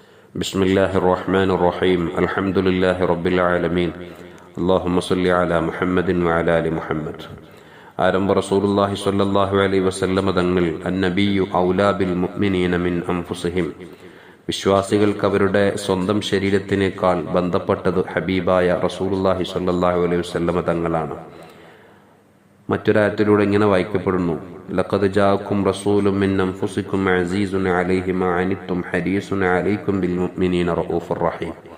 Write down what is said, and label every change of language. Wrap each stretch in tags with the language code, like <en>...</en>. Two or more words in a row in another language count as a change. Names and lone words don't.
<ar>بسم الله الرحمن الرحيم الحمد لله رب العالمين اللهم صل على محمد وعلى آل محمد.</ar> <ml>ആരംഭ റസൂലുള്ളാഹി</ml> <ar>صلى الله عليه وسلم</ar> <ml>തങ്ങൾ</ml> <ar>النبي أولى بالمؤمنين من أنفسهم,</ar> <ml>വിശ്വാസികൾക്ക് അവരുടെ സ്വന്തം ശരീരത്തിനേക്കാൾ ബന്ധപ്പെട്ടത് ഹബീബായ റസൂലുള്ളാഹി</ml> <ar>صلى الله عليه وسلم</ar> <ml>തങ്ങളാണ്. മറ്റൊരായത്തിലൂടെ ഇങ്ങനെ വായിക്കപ്പെടുന്നു:</ml> <ar>لقد جاءكم رسول من أنفسكم عزيز عليه ما عنتم حريص عليكم بالمؤمنين رءوف رحيم.</ar>